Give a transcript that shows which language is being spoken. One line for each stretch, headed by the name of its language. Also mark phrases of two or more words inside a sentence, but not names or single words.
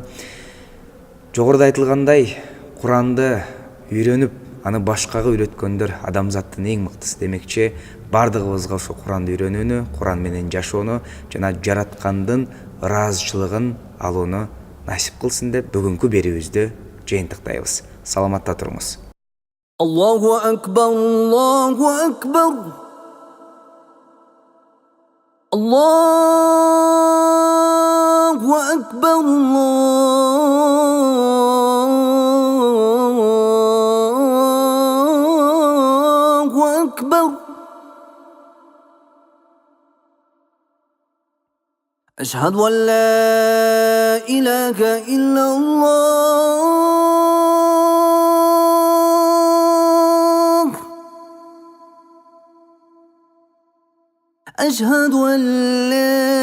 Kyrgyz: Жогоруда айтылгандай, Куранды үйрөнүп, аны башкага үйрөткөндөр адамзаттын эң мыктысы демекчи. Бардыгыбызга ошо Куранды үйрөнүүнү, Куран менен жашоону жана жараткандын ыраазычылыгын алууну насип кылсын деп бүгүнкү берүүбүздү жыйынтыктайбыз. Саламатта туруңуз.
Arabic: الله أكبر، الله أكبر. الله أكبر، الله أكبر أشهد أن لا إله إلا الله أشهد أن لا